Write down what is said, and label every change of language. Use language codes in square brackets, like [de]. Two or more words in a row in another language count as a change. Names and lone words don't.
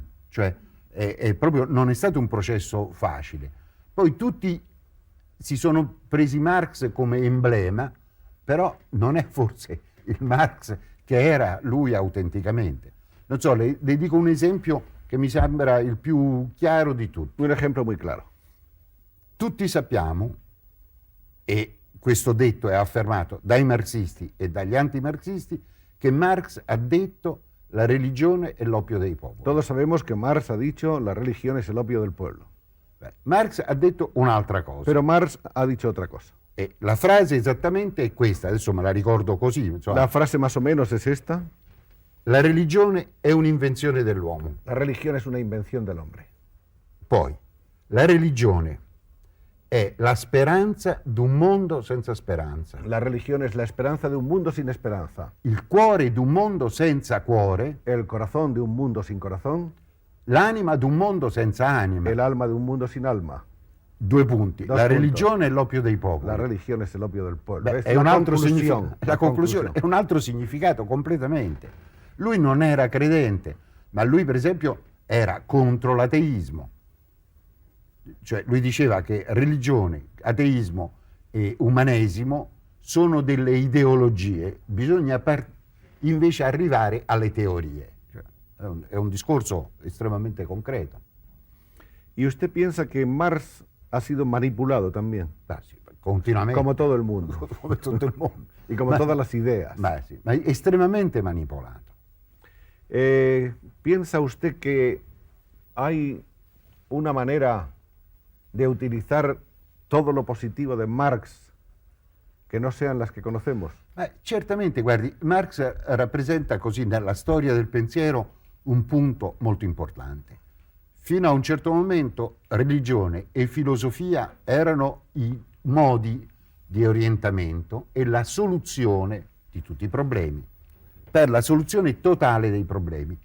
[it] Cioè, proprio non è stato un processo facile. Poi tutti si sono presi Marx come emblema, però non è forse il Marx che era lui autenticamente. Non so, le dico un esempio che mi sembra il più chiaro di tutti. [es] Un ejemplo muy claro. [it] Tutti sappiamo, e questo detto è affermato dai marxisti e dagli antimarxisti, che Marx ha detto la religione è l'oppio dei popoli. [es] Todos sabemos que Marx ha dicho la religión es el opio del pueblo. [it] Marx ha detto un'altra cosa. [es] Pero Marx ha dicho otra cosa. [it] E la frase esattamente è questa, adesso me la ricordo così. Insomma, [es] La frase más o menos es esta. [it] la religione è un'invenzione dell'uomo. [es] La religión es una invención del hombre. [it] Poi, la religione è la speranza d'un mondo senza speranza. [es] La religión es la esperanza de un mundo sin esperanza. [it] Il cuore d'un mondo senza cuore, [es] El corazón de un mundo sin corazón. [it] l'anima d'un mondo senza anima. [es] El alma de un mundo sin alma. [it] 2 punti. [es] Dos [it] La [es] puntos. [it] religione è l'oppio dei popoli. [es] La religión es el opio del pueblo. [it] Beh, [es] Es [it] è [es] la [it] un altro [es] conclusión, [it] significato. La conclusione è un altro significato completamente. Lui non era credente, ma lui per esempio era contro l'ateismo. Cioè lui diceva che religione, ateismo e umanesimo sono delle ideologie, bisogna invece arrivare alle teorie. Cioè, è un discorso estremamente concreto. [es] ¿Y usted piensa que Marx ha sido manipulado también? [it] Sì, continuamente. [es] Como todo el mundo. [it] Come tutto il mondo. [es] Y como todas las ideas. [it] Sì, ma è estremamente manipolato. [es] ¿Piensa usted que hay una manera de utilizar todo lo positivo de Marx que no sean las que conocemos? [it] Certamente, guardi, Marx rappresenta così nella storia del pensiero un punto molto importante. Fino a un certo momento religione e filosofia erano i modi di orientamento e la soluzione di tutti i problemi, per la soluzione totale dei problemi.